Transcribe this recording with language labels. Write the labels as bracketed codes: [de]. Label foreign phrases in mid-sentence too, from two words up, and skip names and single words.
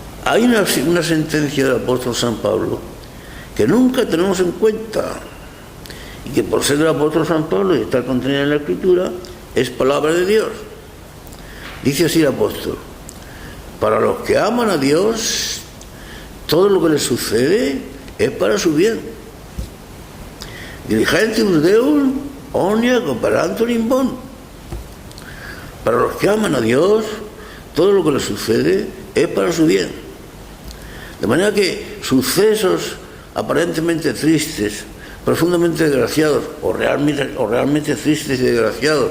[es] Hay una sentencia del apóstol San Pablo que nunca tenemos en cuenta y que por ser del apóstol San Pablo y estar contenida en la Escritura es palabra de Dios. Dice así el apóstol: para los que aman a Dios, todo lo que les sucede es para su bien. [la] Diligentibus Deum omnia cooperantur in bonum. [es] Para los que aman a Dios, todo lo que les sucede es para su bien. De manera que sucesos aparentemente tristes, profundamente desgraciados o realmente tristes y desgraciados